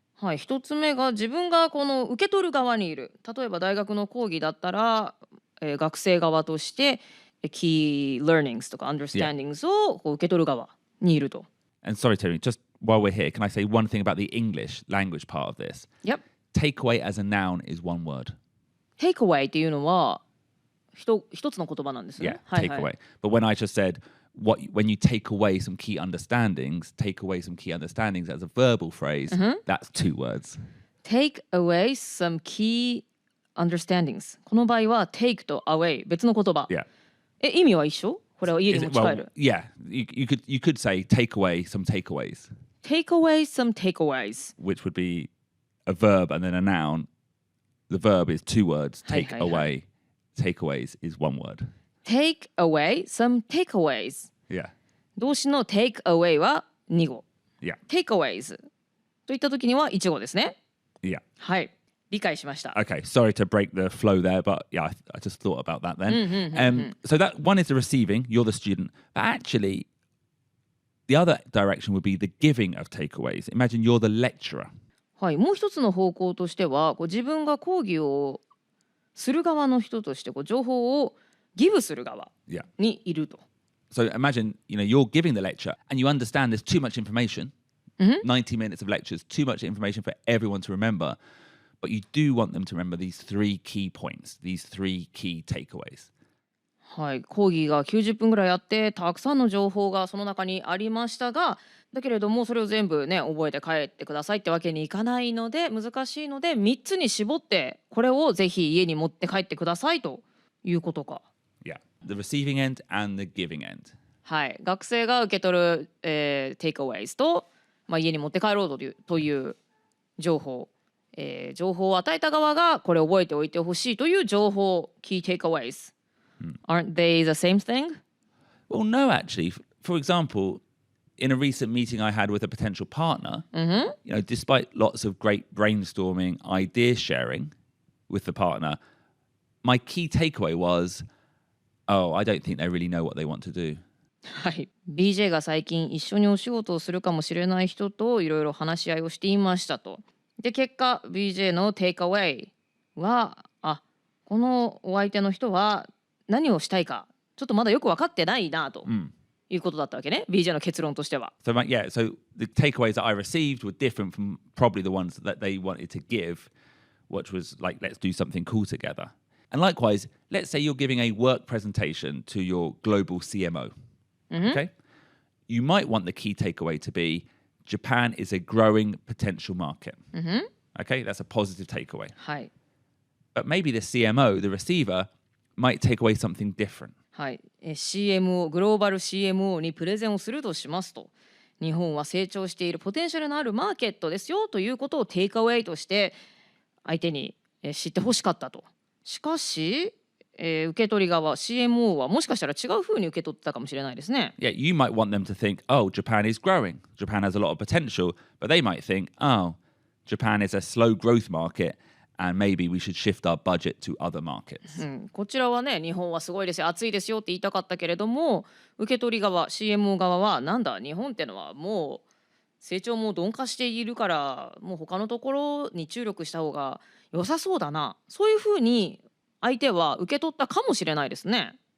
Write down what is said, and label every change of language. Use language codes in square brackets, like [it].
[ja] はい、1つ目が自分がこの受け取る側にいる。例えば大学の講義だったら、学生側としてkey learnings とか understandings をこう受け取る側にいると。 [en] And sorry, Terry, just while we're here, can I say one thing about the English language part of this? Yep. Takeaway as a noun is one word. [ja] Takeaway っていうのは一つの言葉なんですね。 [en] Yeah, takeaway. But when I just said, when you take away some key understandings as a verbal phrase, that's two words. Take away some key understandings. [ja] この場合は take と away 別の言葉。 [en] Yeah. [ja] 意味は一緒？これを家に持ち帰る。 [en] Yeah, you could say take away some takeaways. Take away some takeaways. Which would be a verb and then a noun. The verb is two words. Take away. Takeaways is one word. Take away some takeaways. Yeah. [ja] 動詞の take away は2語。 [en] Yeah. [ja] Takeaways といった時には1語ですね。 [en] Yeah. [ja] はい。理解しました。 [en] Okay, sorry to break the flow there, but yeah, I just thought about that then. So that one is the receiving, you're the student. But actually, the other direction would be the giving of takeaways. Imagine you're the lecturer. [ja] はい、もう一つの方向としては自分が講義をする側の人として情報をギブする側 [en] Yeah. [ja] にいると。 [en] So imagine, you're giving the lecture and you understand there's too much information. 90 minutes of lectures, too much information for everyone to remember. But you do want them to remember these 3 key points, these 3 key takeaways. [ja] はい、講義が90分ぐらいあってたくさんの情報がその中にありましたが、だけれどもそれを全部ね覚えて帰ってくださいってわけにいかないので難しいので3つに絞ってこれをぜひ家に持って帰ってくださいということか。 [en] Yeah, the receiving end and the giving end. [ja] はい、学生が受け取る、takeaways と、家に持って帰ろうという情報、情報を与えた側がこれ覚えておいてほしいという情報 key takeaways. [en] Aren't they the same thing? Well, no, actually. For example, in a recent meeting I had with a potential partner, despite lots of great brainstorming, idea sharing with the partner, my key takeaway was, oh, I don't think they really know what they want to do. [ja] はい、BJ が最近一緒にお仕事をするかもしれない人といろいろ話し合いをしていましたと。で結果 BJ のテイクアウェイはこのお相手の人は何をしたいかちょっとまだよく分かってないなということだったわけね、BJ の結論としては。 [en] So the takeaways that I received were different from probably the ones that they wanted to give, which was like, let's do something cool together. And likewise, let's say you're giving a work presentation to your global CMO. Okay? You might want the key takeaway to be Japan is a growing potential market. Okay? That's a positive takeaway. [ja] はい。 [en] But maybe the CMO, the receiver, might take away something different. [ja] はい、CMO グローバル CMO にプレゼンをするとしますと、日本は成長しているポテンシャルのあるマーケットですよということをテイクアウェイとして相手に知ってほしかったと。しかし、受け取り側 CMO はもしかしたら違う風に受け取ってたかもしれないですね。 [en] Yeah, you might want them to think, oh, Japan is growing. Japan has a lot of potential. But they might think, oh, Japan is a slow growth market. And maybe we should shift our budget to other markets. [ja] こちらはね、日本はすごいですよ、暑いですよって言いたかったけれども、受け取り側 CMO 側はなんだ日本ってのはもう成長も鈍化しているからもう他のところに注力した方が良さそうだな、そういうふうに相手は受け取ったかもしれないですね。